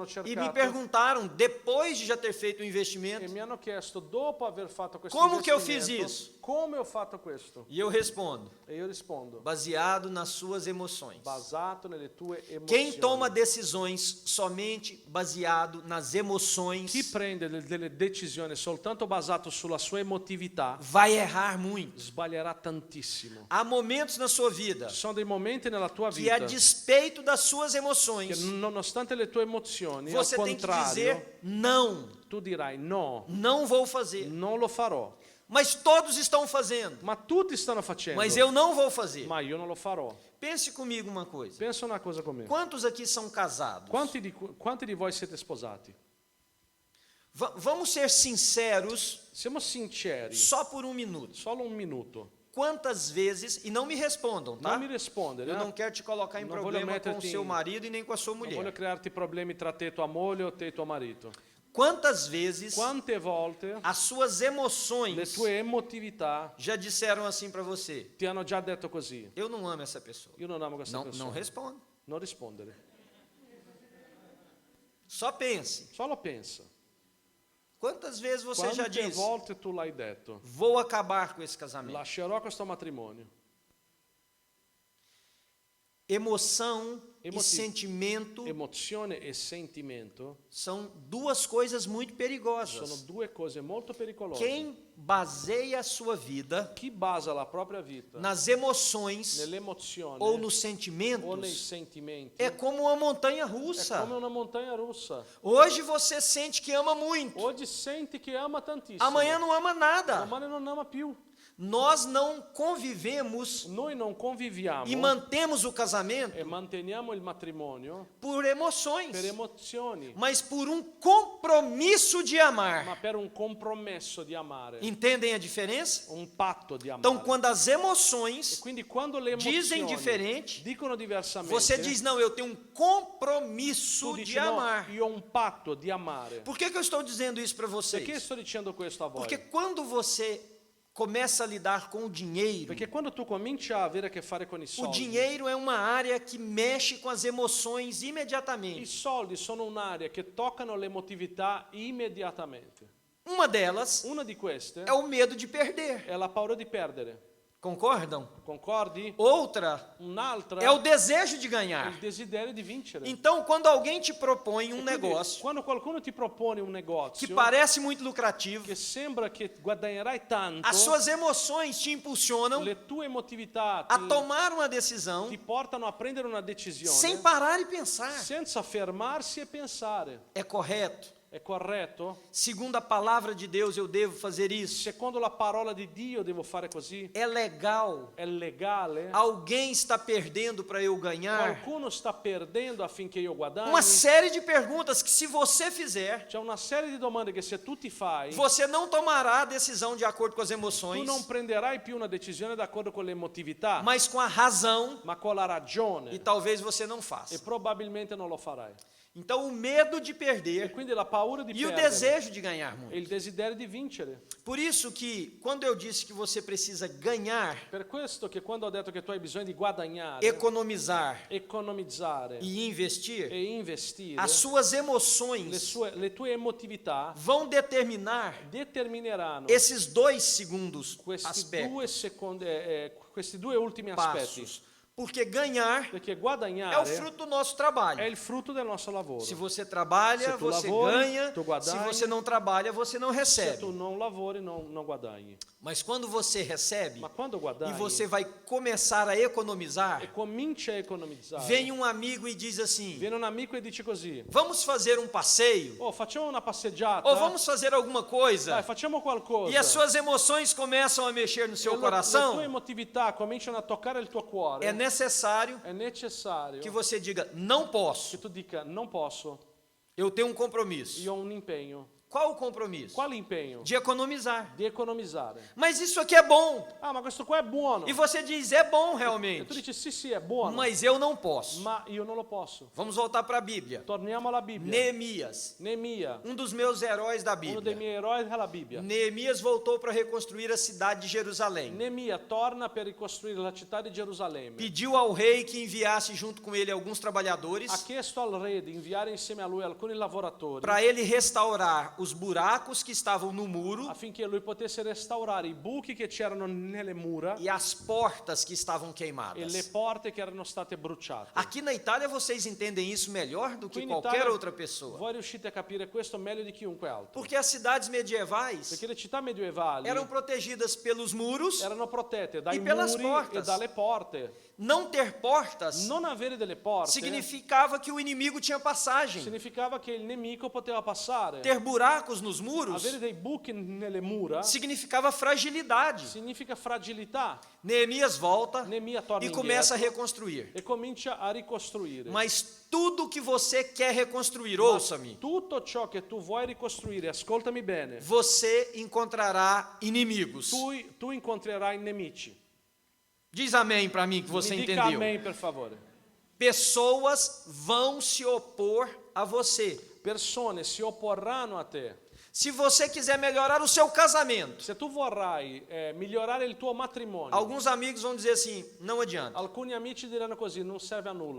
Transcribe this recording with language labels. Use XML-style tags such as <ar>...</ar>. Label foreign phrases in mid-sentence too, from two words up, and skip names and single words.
<it>e me cercato</it> <pt>perguntaram, depois de já ter feito o e investimento,</pt> <it>mi hanno chiesto, dopo aver fatto questo</it> <pt>Come che eu investimento, fiz isso?</pt> <it>come ho fatto questo?</it> <pt>e eu respondo,</pt> <it>E io rispondo,</it> <pt>baseado nas suas emoções.</pt> <it>basato nelle tue emozioni.</it> <pt>Quem toma decisões somente baseado nas emoções</pt> <it>Chi prende delle decisioni soltanto basato sulla sua emotività</it> <pt>vai errar muito.</pt> <it>sbaglierà tantissimo.</it> <pt>Há momentos na sua vida</pt> <it>Ci sono dei momenti nella tua</it> <pt>que, a</pt> <it>vita</it> <pt>despeito das suas</pt> <it>che</it> <pt>emoções,</pt> <it>nonostante le tue emozioni, al</it> <pt>você tem que</pt> <it>contrario,</it> <pt>dizer não,</pt> <it>tu dirai no,</it> <pt>não vou fazer.</pt> <it>non lo farò.</it> <pt>Mas todos estão fazendo,</pt> <it>Ma tutti stanno facendo,</it> <pt>mas eu não vou fazer.</pt> <it>ma io non lo farò.</it> <pt>Pense comigo uma coisa.</pt> <it>Pensa una cosa con me.</it> <pt>Quantos aqui são casados?</pt> <it>Quanti di voi siete sposati?</it> <pt>Vamos ser sinceros</pt> <it>Siamo sinceri,</it> <pt>só por um minuto.</pt> <it>solo un minuto.</it> <pt>Quantas vezes, e não me respondam, tá?</pt> <it>Non mi rispondere,</it> <pt>Eu não quero te colocar em Não vou problema com o</pt> <it>metterti</it> <pt>seu</pt> <it>in-</it> <pt>marido e nem com a sua</pt> <it>non voglio</it> <pt>mulher.</pt> <it>crearti problemi tra te e tua moglie o te e tuo marito.</it> <pt>Quantas vezes</pt> <it>Quante volte</it> <pt>as suas</pt> <it>le</it> <pt>emoções</pt> <it>tue emotività</it> <pt>já disseram assim para você?</pt> <it>ti hanno già detto così?</it> <pt>Eu não amo essa pessoa.</pt> <it>Io non amo questa</it> <pt>Não</pt> <it>persona.</it> <pt>responda.</pt> <it>Non rispondere.</it> <pt>Só pense.</pt> <it>Solo pensa.</it> <pt>Quantas vezes você já</pt> <it>Quante</it> <pt>disse?</pt> <it>volte tu l'hai detto?</it> <pt>Vou acabar com esse casamento.</pt> <it>Lascerò questo matrimonio.</it> <pt>Emoção e</pt> <it>Emotivo.</it> <pt>sentimento</pt> <it>Emozione e sentimento</it> <pt>são duas coisas muito</pt> <it>sono</it> <pt>perigosas.</pt> <it>due cose molto pericolose.</it> <pt>Quem baseia a sua vida</pt> <it>Chi basa la propria vita</it> <pt>nas emoções</pt> <it>nell'emozione</it> <pt>ou nos</pt> <it>o nei</it> <pt>sentimentos</pt> <it>sentimenti</it> <pt>é como uma montanha</pt> <it>è come</it> <pt>russa.</pt> <it>una montagna russa.</it> <pt>Hoje você sente que ama muito,</pt> <it>Oggi senti che ama tantissimo,</it> <pt>amanhã não ama nada.</pt> <it>domani non ama più.</it> <pt>Nós não convivemos</pt> <it>Noi non conviviamo</it> <pt>e mantemos o casamento</pt> <it>e manteniamo il matrimonio</it> <pt>por emoções,</pt> <it>per emozioni,</it> <pt>mas por um compromisso de</pt> <it>ma</it> <pt>amar.</pt> <it>per un compromesso di amare,</it> <pt>Entendem a diferença?</pt> <it>un patto di amare.</it> <pt>Então, quando as emoções</pt> <it>Quindi quando le</it> <pt>dizem</pt> <it>emozioni</it> <pt>diferente,</pt> <it>dicono diversamente,</it> <pt>você diz, não, eu tenho um compromisso</pt> <it>tu</it> <pt>de</pt> <it>dici no,</it> <pt>amar.</pt> <it>io ho un patto di amare.</it> <pt>Por que eu estou dizendo isso para</pt> <it>Perché</it> <pt>vocês?</pt> <it>sto dicendo questo a voi?</it> <pt>Porque quando você começa a lidar com o dinheiro,</pt> <it>Perché quando tu cominci a avere a che fare con i</it> <pt>o</pt> <it>soldi,</it> <pt>dinheiro é uma área que mexe com as emoções</pt> <it>i</it> <pt>imediatamente.</pt> <it>soldi sono un'area che toccano l'emotività immediatamente.</it> <pt>Uma delas</pt> <it>Una di queste</it> <pt>é o medo de perder.</pt> <it>è la paura di perdere.</it> <pt>Concordam?</pt> <it>Concordi?</it> <pt>Outra</pt> <it>Un'altra</it> <pt>é o desejo de</pt> <it>è il</it> <pt>ganhar.</pt> <it>desiderio di vincere.</it> <pt>Então, quando alguém te propõe um</pt> <it>Quindi,</it> <pt>negócio</pt> <it>quando qualcuno ti propone un</it> <pt>que</pt> <it>negozio</it> <pt>parece muito lucrativo,</pt> <it>che sembra che guadagnerai tanto,</it> <pt>as suas emoções te impulsionam</pt> <it>le tue emotività</it> <pt>a tomar uma decisão</pt> <it>ti portano a prendere una decisione</it> <pt>sem parar e pensar.</pt> <it>senza fermarsi e pensare.</it> <pt>É correto?</pt> <it>È corretto?</it> <pt>Segundo a palavra de Deus, eu devo fazer isso?</pt> <it>Secondo la parola di Dio devo fare così?</it> <pt>É legal?</pt> <it>È legale?</it> <pt>Alguém está perdendo para eu ganhar?</pt> <it>Qualcuno sta perdendo affinché io guadagni?</it> <pt>Uma série de perguntas que, se você fizer,</pt> <it>C'è una serie di domande che se tu ti fai,</it> <pt>você não tomará a decisão de acordo com as</pt> <it>tu</it> <pt>emoções,</pt> <it>non prenderai più una decisione d'accordo con l'emotività,</it> <pt>mas com a razão,</pt> <it>ma con la ragione,</it> <pt>e talvez você não</pt> <it>e</it> <pt>faça.</pt> <it>probabilmente non lo farai.</it> <pt>Então, o medo de</pt> <it>E</it> <pt>perder</pt> <it>quindi la paura di</it> <pt>e o</pt> <it>perdere</it> <pt>desejo de ganhar</pt> <it>e</it> <pt>muito.</pt> <it>il desiderio di vincere.</it> <pt>Por isso que, quando eu disse que você precisa ganhar,</pt> <it>Per questo che quando ho detto che tu hai bisogno di guadagnare,</it> <pt>economizar</pt> <it>economizzare</it> <pt>e investir,</pt> <it>e investire,</it> <pt>as suas emoções</pt> <it>le tue emotività</it> <pt>vão determinar</pt> <it>determineranno</it> <pt>esses 2 segundos</pt> <it>questi due ultimi aspetti.</it> <pt>passos. Porque ganhar</pt> <it>Perché</it> <pt>é o</pt> <it>guadagnare</it> <pt>fruto do nosso</pt> <it>è</it> <pt>trabalho.</pt> <it>il frutto del nostro lavoro.</it> <pt>Se você trabalha,</pt> <it>Se tu</it> <pt>você</pt> <it>lavori,</it> <pt>ganha.</pt> <it>tu</it> <pt>Se</pt> <it>guadagni.</it> <pt>você não trabalha, você não</pt> <it>Se</it> <pt>recebe.</pt> <it>tu non lavori, non guadagni.</it> <pt>Mas quando você recebe</pt> <it>Ma quando</it> <pt>e</pt> <it>guadagni</it> <pt>você vai começar a</pt> <it>e</it> <pt>economizar,</pt> <it>cominci a economizzare,</it> <pt>vem um amigo e diz assim:</pt> <it>viene un amico e dice così:</it> <pt>vamos fazer um passeio?</pt> <it>oh, facciamo una passeggiata,</it> <pt>Ou vamos fazer alguma</pt> <it>dai,</it> <pt>coisa?</pt> <it>facciamo qualcosa.</it> <pt>E as suas emoções começam a mexer no seu</pt> <it>le tue</it> <pt>coração.</pt> <it>emotività cominciano a toccare il tuo cuore.</it> <pt>É necessário</pt> <it>È necessario</it> <pt>que você diga: não</pt> <it>che</it> <pt>posso,</pt> <it>tu dica non posso,</it> <pt>eu tenho um compromisso.</pt> <it>io ho un impegno.</it> <pt>Qual o compromisso?</pt> <it>Quale impegno?</it> <pt>De economizar.</pt> <it>Di economizzare.</it> <pt>Mas isso aqui é bom.</pt> <it>Ah, ma questo qua è buono.</it> <pt>E você diz: é bom</pt> <it>E tu</it> <pt>realmente,</pt> <it>dici sì, sì, è buono,</it> <pt>mas eu não posso.</pt> <it>ma io non lo posso.</it> <pt>Vamos voltar para a Bíblia.</pt> <it>Torniamo alla Bibbia.</it> <pt>Neemias,</pt> <it>Neemia,</it> <pt>um dos meus heróis da</pt> <it>uno dei</it> <pt>Bíblia.</pt> <it>miei eroi della Bibbia.</it> <pt>Neemias voltou para reconstruir a cidade de Jerusalém.</pt> <it>Neemia torna per ricostruire la città di Gerusalemme.</it> <pt>Pediu ao rei que enviasse junto com ele alguns trabalhadores</pt> <it>Ha chiesto al re di inviare insieme a lui alcuni lavoratori</it> <pt>para ele restaurar os buracos que estavam no muro</pt> <it>affinché lui potesse restaurare i buchi che c'erano nelle mura</it> <pt>e as portas que estavam</pt> <it>e le</it> <pt>queimadas.</pt> <it>porte che erano state bruciate.</it> <pt>Aqui na Itália vocês entendem isso melhor do que</pt> <it>Qui in</it> <pt>qualquer</pt> <it>Italia</it> <pt>outra pessoa.</pt> <it>voi riuscite a capire questo meglio di chiunque altro.</it> <pt>Porque as cidades medievais</pt> <it>Perché le città medievali</it> <pt>eram protegidas pelos muros.</pt> <it>erano protette dai</it> <pt>E pelas</pt> <it>muri</it> <pt>portas.</pt> <it>e dalle porte.</it> <pt>Não ter portas</pt> <it>Non avere delle porte</it> <pt>significava que o inimigo tinha passagem.</pt> <it>significava che il nemico poteva passare.</it> <pt>Ter buracos nos muros</pt> <it>Avere dei buchi nelle mura</it> <pt>significava fragilidade.</pt> <it>significa fragilità.</it> <pt>Neemias volta</pt> <it>Neemia torna</it> <pt>e começa a</pt> <it>indietro</it> <pt>reconstruir.</pt> <it>e comincia a ricostruire.</it> <pt>Mas tudo que você quer reconstruir, ouça-me,</pt> <it>Tutto ciò che tu vuoi ricostruire, ascoltami bene,</it> <pt>você encontrará inimigos.</pt> <it>tu incontrerai nemici.</it> <pt>Diz amém para mim que você</pt> <it>Mi dica</it> <pt>entendeu.</pt> <it>amém, per favore.</it> <pt>Pessoas vão se opor a você.</pt> <it>Persone si opporranno a te.</it> <pt>Se você quiser melhorar o seu casamento,</pt> <it>Se tu vorrai migliorare il tuo matrimonio,</it> <pt>alguns amigos vão dizer assim: não adianta.</pt> <it>alcuni amici diranno così, non serve a nulla.</it>